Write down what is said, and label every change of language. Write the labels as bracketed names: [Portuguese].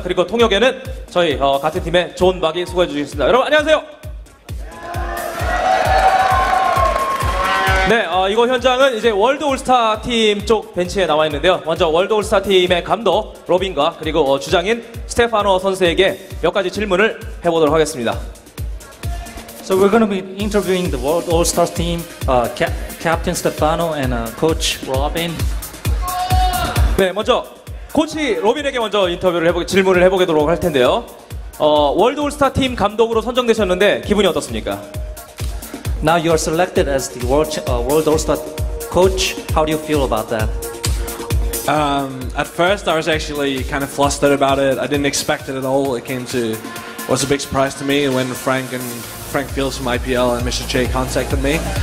[Korean] 그리고 통역에는 저희 같은 팀의 존 박이 수고해 주시겠습니다. 여러분 안녕하세요. 네, 이거 현장은 이제 월드 올스타 팀 쪽 벤치에 나와 있는데요. 먼저 월드 올스타 팀의 감독 로빈과 그리고 주장인 스테파노 선수에게 몇 가지 질문을 해보도록 하겠습니다. [English] So we're going to be interviewing the World All-Stars team, Captain Stefano and Coach Robin. [Korean] 네, 먼저 코치 로빈에게 먼저 질문을 해보도록 할 텐데요. 월드 올스타 팀 감독으로 선정되셨는데 기분이 어떻습니까? [English] Now you are selected as the World All-Star coach. How do you feel about that? At first, I was actually kind of flustered about it. I didn't expect it at all. It was a big surprise to me when Frank Fields from IPL and Mr. J contacted me.